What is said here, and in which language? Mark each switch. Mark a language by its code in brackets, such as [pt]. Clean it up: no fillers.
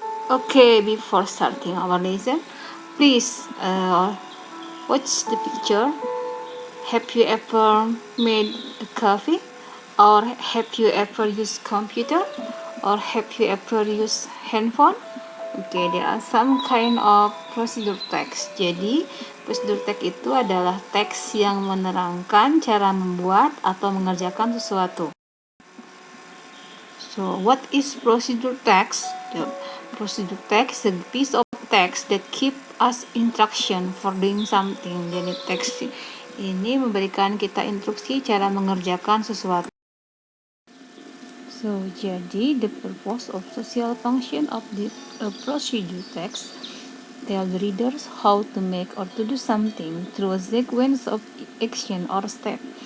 [en] Okay, before starting our lesson, please watch the picture. Have you ever made a coffee? Or have you ever used computer? Or have you ever used handphone? Okay, there are some kind of procedure text. [id] Jadi, procedure text itu adalah teks yang menerangkan cara membuat atau mengerjakan sesuatu. [en] So, what is procedure text? The procedure text is a piece of text that keep us instruction for doing something. [id] Jadi, teks ini memberikan kita instruksi cara mengerjakan sesuatu. [en] So, [id] jadi [en] the purpose of social function of the procedure text tell the readers how to make or to do something through a sequence of action or step.